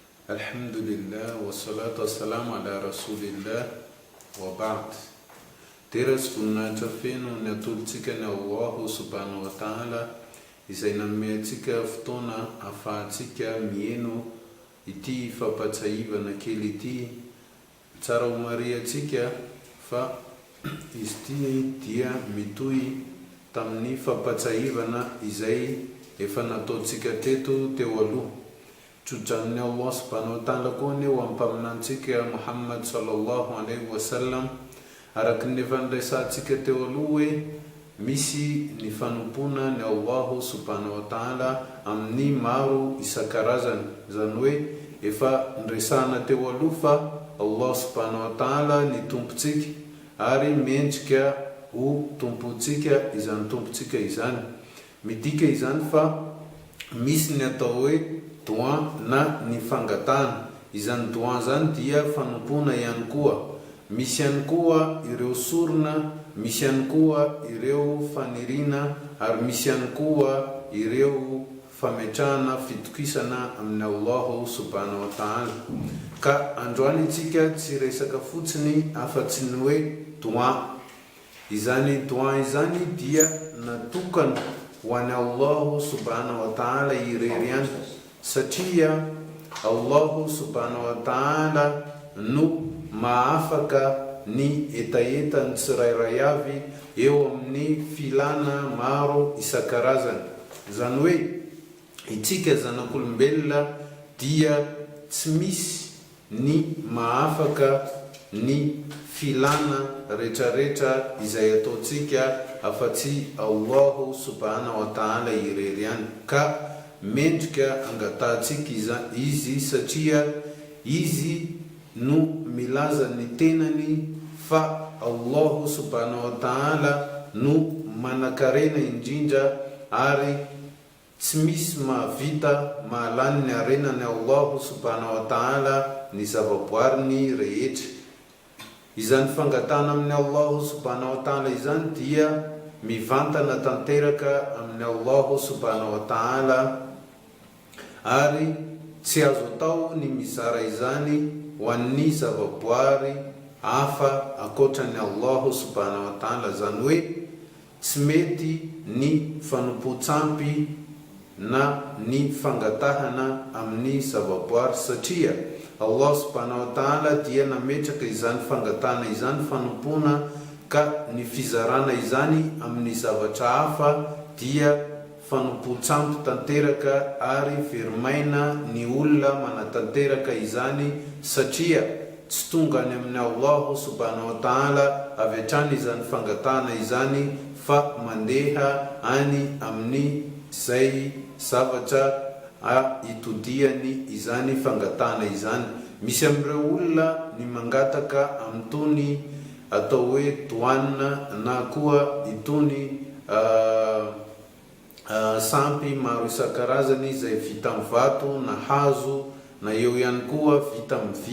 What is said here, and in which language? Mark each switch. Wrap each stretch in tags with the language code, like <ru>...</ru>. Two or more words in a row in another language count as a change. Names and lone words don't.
<ar>Alhamdulillah, wa salatu wa salamu ala rasulillah, wa ba'd.</ar> <mg>Teras voninahitra feno ny atolotsika ny Allahu</mg> <ar>subhanahu wa ta'ala</ar> <mg>izay nameantsika fotoana ahafahantsika mieno ity fampatsahivana kely ity. Tsara homariantsika fa izy ity dia mitohy tamin'ny fampatsahivana izay efa nataontsika teo aloha. Tsodranin'ny Allah</mg> <ar>subhanahu wa ta'ala</ar> <mg>koa ny eo ampaminantsika Muhammad</mg> <ar>sallallahu alaihi wasallam</ar> <mg>araky ny efa niraisantsika teo aloha hoe misy ny fanompona ny Allah</mg> <ar>subhanahu wa ta'ala</ar> <mg>amin'ny maro isan-karazany. Zany hoe efa niraisana teo aloha fa Allah</mg> <ar>subhanahu wa ta'ala</ar> <mg>ny tompontsika ary mendrika ho tompontsika izany tompontsika izany. Midika izany fa misy ny atao hoe doa na ny fangatana. Izany doa zany dia fanompona ihany koa. Misy ihany koa ireo sorona, misy ihany koa ireo fanirina, ary misy ihany koa ireo fametrahana fitokisana amin'ny Allah</mg> <ar>subhanahu wa ta'ala.</ar> <mg>Ka androany itsika tsy resaka fotsiny afa-tsy ny hoe doa. Izany doa izany dia natokana ho an'ny Allah</mg> <ar>subhanahu wa ta'ala</ar> <mg>ireriany, satria Allah</mg> <ar>subhanahu wa ta'ala</ar> <mg>no maafaka ny etaetany tsirairay avy eo amin'ny filana maro isan-karazany. Zany hoe itsika zanak'olombelona dia tsy misy ny maafaka ny filana rehetrarehetra izay ataontsika afa-tsy Allah</mg> <ar>subhanahu wa ta'ala</ar> <mg>ireriany. Ka mendrika angatantsika izy satria izy no milaza ny tenany fa Allah</mg> <ar>subhanahu wa ta'ala</ar> <mg>no manakarena indrindra ary tsy misy mahavita mahalany ny arenany Allah</mg> <ar>subhanahu wa ta'ala</ar> <mg>ny zavaboariny rehetra. Izany fangatana amin'ny Allah</mg> <ar>subhanahu wa ta'ala</ar> <mg>izany dia mivantana tanteraka amin'ny Allah</mg> <ar>subhanahu wa ta'ala</ar> <mg>ary tsy azo atao ny mizara izany ho an'ny zavaboary hafa akoatran'ny Allah</mg> <ar>subhanahu wa ta'ala.</ar> <mg>Zany hoe tsy mety ny fanompo-tsampy na ny fangatahana amin'ny zavaboary satria Allah</mg> <ar>subhanahu wa</ar> <mg>ta'ala dia nametraka izany fangatahana izany fanompona, ka ny fizarana izany amin'ny zavatra hafa dia fanompo-tsampy tanteraka ary verimaina ny olona manatanteraka izany, satria tsy tonga any amin'ny Allah</mg> <ar>subhanahu wa ta'ala</ar> <mg>avy hatrany izany fangatahana izany fa mandeha any amin'ny zay zavatra itodiany izany fangatahana izany. Misy amin'ireo olona ny mangataka amin'itony atao hoe doanina na koa itony sampy maro isan-karazany izay vita amin'ny vato na hazo, na eo ihany koa vita amin'ny vy.</mg>